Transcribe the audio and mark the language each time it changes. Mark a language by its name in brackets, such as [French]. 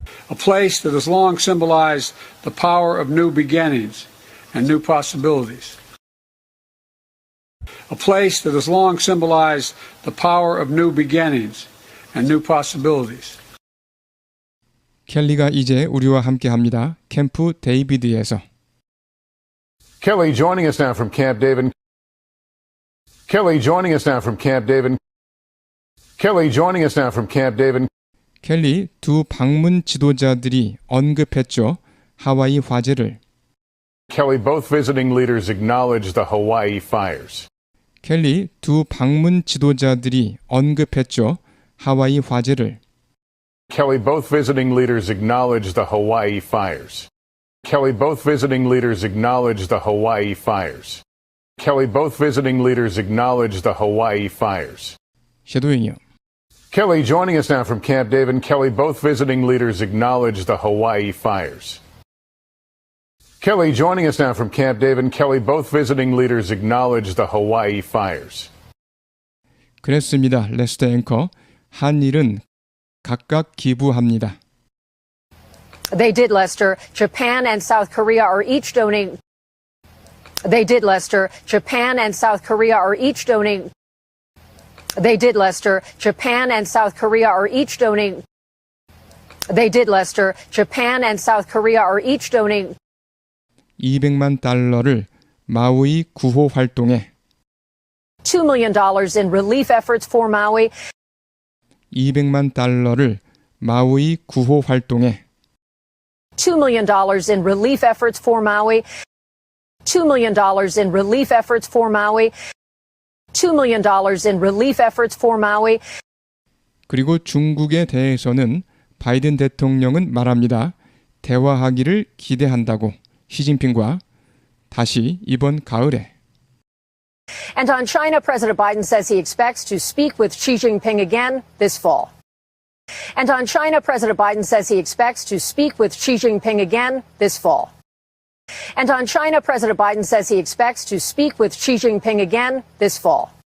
[English] A place that has long symbolized the power of new beginnings and new possibilities. A place that has long symbolized the power of new beginnings and new possibilities. [Korean] 켈리가 이제 우리와 함께합니다. 캠프 데이비드에서. [English] Kelly joining us now from Camp David. Kelly joining us now from Camp David. Kelly joining us now from Camp David. [Korean] 켈리 두 방문 지도자들이 언급했죠. 하와이 화재를. [English] Kelly, both visiting leaders acknowledged the Hawaii fires. [Korean] 켈리 두 방문 지도자들이 언급했죠. 하와이 화재를. [English] Kelly, both visiting leaders acknowledged the Hawaii fires. Kelly, both visiting leaders acknowledged the Hawaii fires. Kelly, both visiting leaders acknowledged the Hawaii fires. [Korean] 쉐도잉이요. [English] Kelly joining us now from Camp David. Kelly, both visiting leaders acknowledged the Hawaii fires. Kelly joining us now from Camp David. Kelly, both visiting leaders acknowledged the Hawaii fires. [Korean] 그랬습니다. 레스터 앵커. 한일은 각각 기부합니다. [English] They did, Lester. Japan and South Korea are each donating. They did, Lester. Japan and South Korea are each donating. They did, Lester. Japan and South Korea are each donating. They did, Lester. Japan and South Korea are each donating. [Korean] 200만 달러를 마우이 구호 활동에 [English] $2 million in relief efforts for Maui. [Korean] 200만 달러를 마우이 구호 활동에 [English] $2 million in relief efforts for Maui. $2 million in relief efforts for Maui. $2 million in relief efforts for Maui. [Korean] 그리고 중국에 대해서는 바이든 대통령은 말합니다. 대화하기를 기대한다고 시진핑과 다시 이번 가을에. [English] And on China, President Biden says he expects to speak with Xi Jinping again this fall. And on China, President Biden says he expects to speak with Xi Jinping again this fall. And on China, President Biden says he expects to speak with Xi Jinping again this fall.